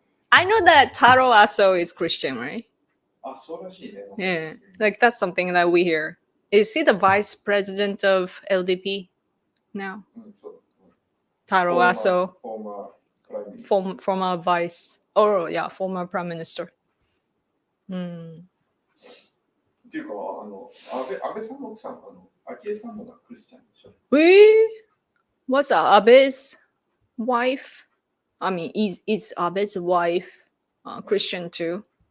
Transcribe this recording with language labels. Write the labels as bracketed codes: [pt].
[en] I know that Taro Aso is Christian, right? [ja] そうらしいね。 [en] Yeah, like that's something that we hear. Is he the vice president of LDP now? Taro Aso, former vice, former prime minister. [ja] っていうか、安倍さんの奥さん、昭恵さんのがクリスチャンでしょ。 [en] What's Abe's wife? I mean, is Abe's wife Christian too?